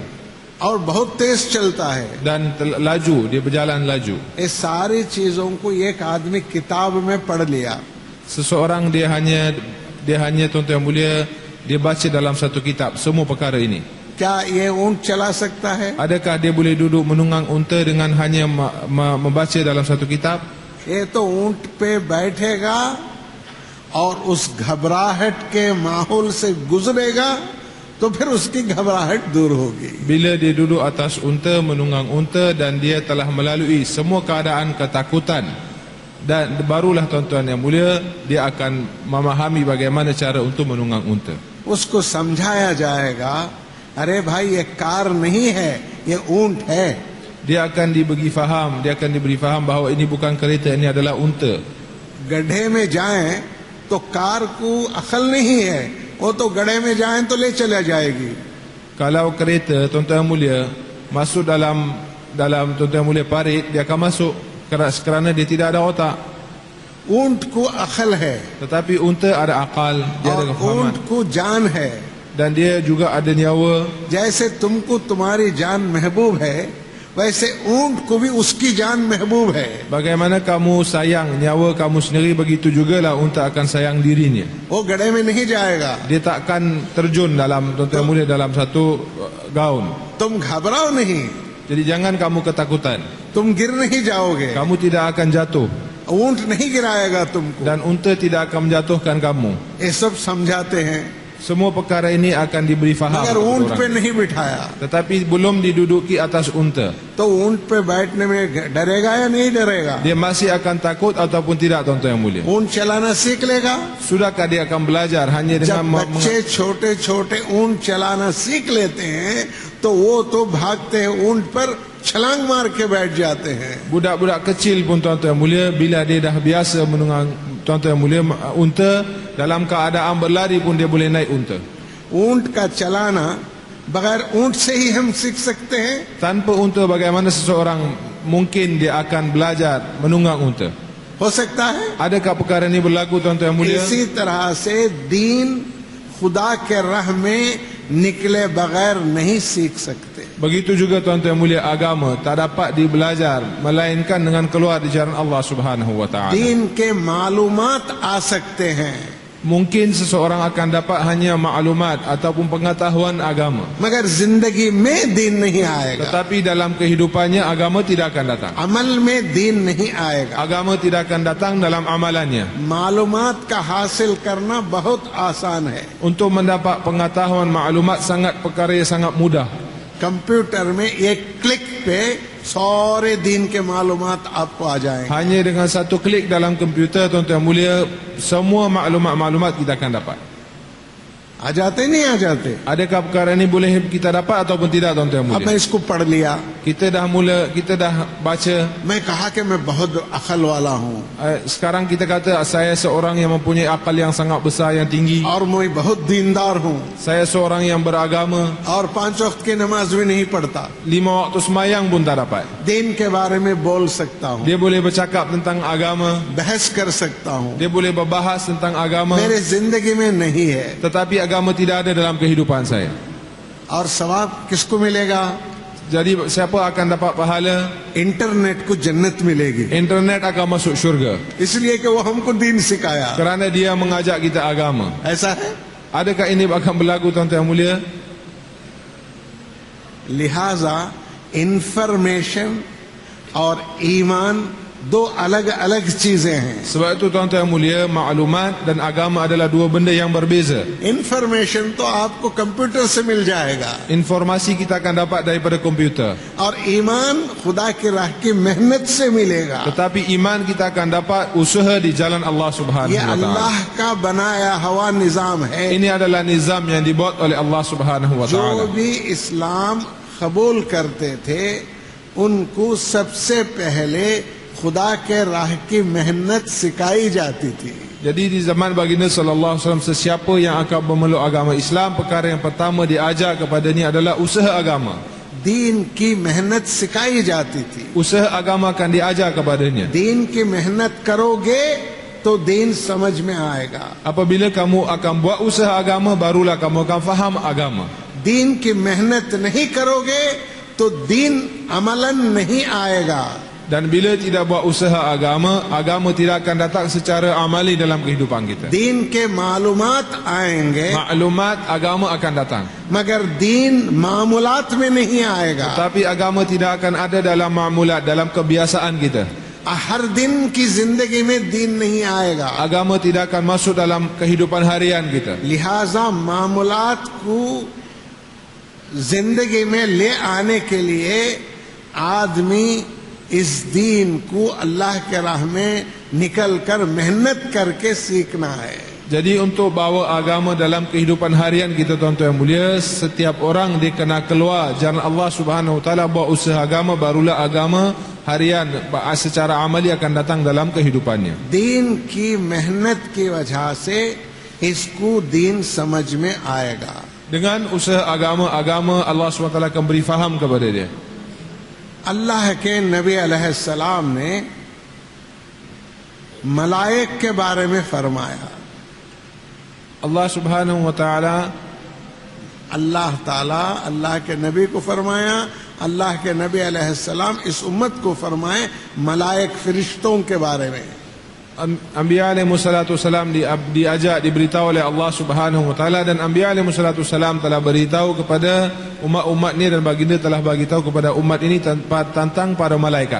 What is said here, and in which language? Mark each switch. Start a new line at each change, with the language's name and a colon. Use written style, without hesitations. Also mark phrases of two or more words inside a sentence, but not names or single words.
Urdu: اور بہت تیز چلتا ہے.
Malay: Dan laju, dia berjalan laju.
Urdu: یہ ساری چیزوں کو ایک آدمی کتاب میں پڑھ لیا.
Malay: Seseorang dia hanya tuan-tuan yang mulia, dia baca dalam satu kitab semua perkara ini.
Urdu: کیا یہ اونٹ چلا سکتا ہے?
Malay: Adakah dia boleh duduk menunggang unta dengan hanya membaca dalam satu kitab?
Urdu: یہ تو اونٹ پہ بیٹھے گا اور اس گھبراہٹ کے ماحول سے گزرے گا تو پھر اس کی گھبراہٹ دور ہوگی.
Malay: Bila dia duduk atas unta, menunggang unta, dan dia telah melalui semua keadaan ketakutan, dan barulah, tuan-tuan yang mulia, dia akan memahami bagaimana cara untuk menunggang unta.
Urdu: اس کو سمجھایا جائے گا، ارے بھائی یہ کار نہیں ہے، یہ اونٹ ہے.
Malay: Dia akan diberi faham bahawa ini bukan kereta, ini adalah unta.
Urdu: گڑھے میں جائیں تو کار کو عقل نہیں ہے، وہ تو گڑھے میں جائیں تو لے چلا جائے گی.
Malay: Kalau kereta, tuan-tuan yang mulia, masuk dalam tuan-tuan yang mulia parit, dia akan masuk kerana dia tidak ada otak.
Urdu: اونٹ کو عقل ہے
Malay: Tetapi unta ada akal, dia ada
Urdu: और
Malay: kefahaman,
Urdu: اونٹ کو جان ہے.
Malay: dan dia juga ada nyawa.
Urdu: جیسے تم کو تمہاری جان محبوب ہے، ویسے اونٹ کو بھی اس کی جان محبوب ہے.
Malay: Bagaimana kamu sayang nyawa kamu sendiri, begitu jugalah unta akan sayang dirinya.
Urdu: وہ گڑھے میں نہیں جائے گا.
Malay: Dia takkan terjun dalam, tuan-tuan yang mulia, dalam satu gaun.
Urdu: تم گھبراؤ نہیں,
Malay: Jadi jangan kamu ketakutan,
Urdu: تم گر نہیں جاؤ گے.
Malay: kamu tidak akan jatuh,
Urdu: اونٹ نہیں گرائے گا تم کو.
Malay: dan unta tidak akan menjatuhkan kamu.
Urdu: یہ سب سمجھاتے ہیں,
Malay: Semua perkara ini akan diberi faham
Urdu: मगर
Malay: kepada
Urdu: اونٹ پہ
Malay: orang.
Urdu: نہیں بٹھایا.
Malay: Tetapi belum diduduki atas unta,
Urdu: تو اونٹ پہ بیٹھنے میں ڈرے گا یا نہیں ڈرے گا?
Malay: dia masih akan takut ataupun tidak, tuan-tuan yang mulia?
Urdu: اونٹ چلانا سیکھ لے گا.
Malay: Sudahkah dia akan belajar hanya
Urdu: जब
Malay: dengan
Urdu: بچے چھوٹے چھوٹے اونٹ چلانا سیکھ لیتے ہیں تو وہ تو بھاگتے ہیں اونٹ پر، چھلانگ مار کے بیٹھ جاتے ہیں.
Malay: budak-budak kecil pun, tuan-tuan yang mulia, bila dia dah biasa menunggang, tuan-tuan yang mulia, unta, dalam keadaan berlari pun dia boleh naik unta.
Urdu: اونٹ کا چلانا بغیر اونٹ سے ہی ہم سیکھ سکتے ہیں.
Malay: Tanpa unta, bagaimana seseorang mungkin dia akan belajar menunggang unta?
Urdu: ہو سکتا ہے.
Malay: Adakah perkara ini berlaku, tuan-tuan yang mulia?
Urdu: اسی طرح سے دین خدا کے راہ میں نکلے بغیر نہیں سیکھ سکتے.
Malay: Begitu juga, tuan-tuan yang mulia, agama tak dapat dibelajar melainkan dengan keluar di jalan Allah
Arabic: سبحانه وتعالى.
Urdu: دین کے معلومات آ سکتے ہیں.
Malay: Mungkin seseorang akan dapat hanya maklumat ataupun pengetahuan agama,
Urdu: مگر زندگی میں دین نہیں آئے گا,
Malay: tetapi dalam kehidupannya agama tidak akan datang.
Urdu: عمل میں دین نہیں آئے گا.
Malay: Agama tidak akan datang dalam amalannya.
Urdu: معلومات کا حاصل کرنا بہت آسان ہے.
Malay: Untuk mendapat pengetahuan maklumat sangat perkara yang sangat mudah.
Urdu: کمپیوٹر میں ایک کلک پہ سارے دین کے معلومات آپ کو آ جائیں گے.
Malay: Hanya dengan satu klik dalam komputer, tuan-tuan mulia, semua maklumat-maklumat kita akan dapat.
Urdu: آ جاتے نہیں آ جاتے.
Malay: Adakah perkara ini boleh kita dapat ataupun tidak, tuan-tuan
Urdu: اب میں
Malay: mulia?
Urdu: اس کو پڑھ لیا,
Malay: Kita dah baca.
Urdu: میں کہا کہ میں بہت عقل والا ہوں
Malay: Sekarang kita kata saya seorang yang mempunyai akal yang sangat besar, yang tinggi.
Urdu: اور میں بہت دیندار ہوں
Malay: Saya seorang yang beragama.
Urdu: اور 5 وقت کی نماز بھی نہیں پڑھتا.
Malay: 5 waktu sembahyang pun tak dapat.
Urdu: دین کے بارے میں بول سکتا ہوں,
Malay: Dia boleh bercakap tentang agama,
Urdu: بحث کر سکتا ہوں,
Malay: dia boleh berbahas tentang agama,
Urdu: میرے زندگی میں نہیں ہے.
Malay: tetapi agama tidak ada dalam kehidupan saya.
Urdu: اور ثواب کس کو ملے گا?
Malay: Jadi siapa akan dapat pahala?
Urdu: انٹرنیٹ کو جنت ملے گی,
Malay: Internet akan masuk syurga
Urdu: اس لیے کہ وہ ہم کو دین سکھایا.
Malay: kerana dia mengajak kita agama.
Urdu: ایسا ہے.
Malay: Adakah ini akan berlaku, tuan-tuan mulia?
Urdu: لہذا انفارمیشن اور ایمان دو الگ الگ چیزیں ہیں.
Malay: Sebab itu, tuan-tuan mulia, maklumat dan agama adalah dua benda yang berbeza.
Urdu: انفارمیشن تو آپ کو کمپیوٹر سے مل جائے گا
Malay: Informasi kita akan dapat daripada komputer,
Urdu: اور ایمان خدا کی راہ کی محنت سے ملے گا.
Malay: tetapi iman kita akan dapat usaha di jalan Allah Subhanahu
Urdu: یہ
Arabic: وتعالى.
Urdu: اللہ کا بنایا ہوا نظام ہے.
Malay: Ini adalah nizam yang dibuat oleh Allah
Arabic: سبحانه و
Urdu: جو
Malay: taala.
Urdu: بھی اسلام قبول کرتے تھے ان کو سب سے پہلے خدا کے راہ کی محنت سکھائی جاتی تھی.
Malay: Jadi di zaman baginda
Arabic: صلى الله عليه وسلم,
Malay: sesiapa yang akan memeluk agama Islam, perkara yang pertama diajar kepadanya adalah usaha agama.
Urdu: دین کی محنت سکھائی جاتی تھی.
Malay: Usaha agama akan diajar kepadanya.
Urdu: دین کی محنت کرو گے تو دین سمجھ میں آئے گا.
Malay: Apabila kamu akan buat usaha agama, barulah kamu akan faham agama.
Urdu: دین کی محنت نہیں کرو گے تو دین عملاً نہیں آئے گا.
Malay: Dan bila tidak buat usaha agama, agama tidak akan datang secara amali dalam kehidupan kita.
Urdu: دین کے معلومات آئیں گے
Malay: Maklumat agama akan datang,
Urdu: مگر دین معمولات میں نہیں آئے گا.
Malay: tapi agama tidak akan ada dalam ma'mulat, dalam kebiasaan kita.
Urdu: ہر دن کی زندگی میں دین نہیں آئے گا.
Malay: Agama tidak akan masuk dalam kehidupan harian kita.
Urdu: لہذا معمولات کو زندگی میں لے آنے کے لیے آدمی اس دین کو اللہ کے راہ میں نکل کر محنت کر کے سیکھنا ہے.
Malay: Jadi untuk bawa agama dalam kehidupan harian kita, tuan-tuan yang mulia, setiap orang dia kena keluar jalan Allah
Arabic: سبحانه وتعالى,
Malay: buat usaha agama, barulah agama harian secara amali akan datang dalam kehidupannya.
Urdu: دین کی محنت کی وجہ سے اس کو دین سمجھ میں آئے گا.
Malay: Dengan usaha agama Allah
Arabic: سبحانه وتعالى
Malay: akan beri faham kepada dia.
Urdu: اللہ کے نبی علیہ السلام نے ملائک کے بارے میں فرمایا.
Malay: Allah
Arabic: سبحانه وتعالى,
Urdu: اللہ تعالیٰ اللہ کے نبی کو فرمایا، اللہ کے نبی علیہ السلام اس امت کو فرمائے ملائک فرشتوں کے بارے میں.
Malay: Anbiya
Arabic: عليه الصلاة والسلام
Malay: diajak, diberitahu oleh Allah
Arabic: سبحانه وتعالى,
Malay: dan Anbiya
Arabic: عليه الصلاة والسلام
Malay: telah beritahu kepada umat-umat ni, dan baginda telah bagi tahu kepada umat ini tentang para malaikat.